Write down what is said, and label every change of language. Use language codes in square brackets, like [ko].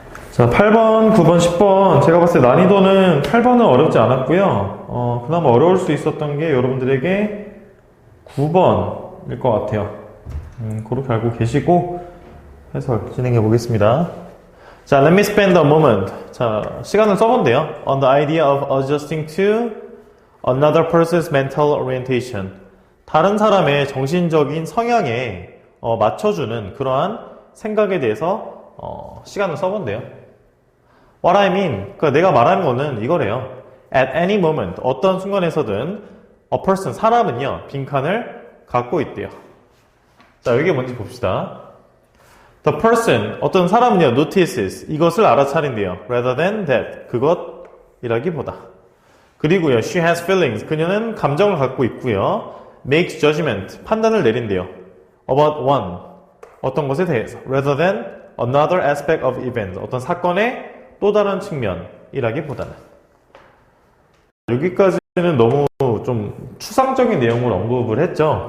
[ko] 자, 8번, 9번, 10번 제가 봤을 때 난이도는 8번은 어렵지 않았고요. 그나마 어려울 수 있었던 게 여러분들에게 9번일 것 같아요. 그렇게 알고 계시고 해설 진행해 보겠습니다. [en] 자, let me spend a moment. [ko] 자, 시간을 써본대요. [en] On the idea of adjusting to another person's mental orientation. [ko] 다른 사람의 정신적인 성향에 맞춰주는 그러한 생각에 대해서 시간을 써본대요. [en] What I mean, [ko] 그러니까 내가 말하는 거는 이거래요. [en] At any moment, [ko] 어떤 순간에서든 [en] a person, [ko] 사람은요, 빈칸을 갖고 있대요. 자, 이게 뭔지 봅시다. [en] The person, [ko] 어떤 사람은요, [en] notices, [ko] 이것을 알아차린대요. [en] Rather than that, [ko] 그것이라기보다. 그리고요, [en] she has feelings, [ko] 그녀는 감정을 갖고 있고요. [en] makes judgment, [ko] 판단을 내린대요. [en] about one, [ko] 어떤 것에 대해서. [en] rather than another aspect of events, [ko] 어떤 사건의 또 다른 측면이라기보다는. 여기까지는 너무 좀 추상적인 내용을 언급을 했죠.